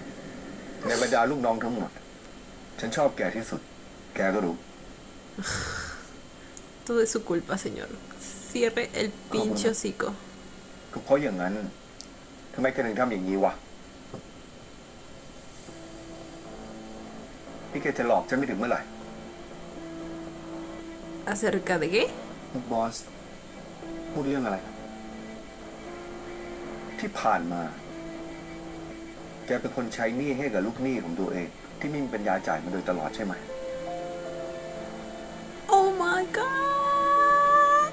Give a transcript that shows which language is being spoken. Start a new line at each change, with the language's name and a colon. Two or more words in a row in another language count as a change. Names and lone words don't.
Thai: ในบรรดาลูกน้องทั้งหมด ฉันชอบแกที่สุด แกก็รู้
Spanish: Todo es su culpa, señor. Cierre el pinche hocico.
Thai: ก็เพราะอย่างนั้นทำไมแกถึงทำอย่างนี้วะนี่แกจะหลอกฉันไม่ถึงเมื่อไหร่
Spanish: ¿Acerca de qué?
Thai: บอสพูดเรื่องอะไร ที่ผ่านมา แกเป็นคนใช้หนี้ให้กับลูกหนี้ของตัวเอง ที่ไม่มีปัญญาจ่ายมาโดยตลอดใช่ไหม
English: Oh my god.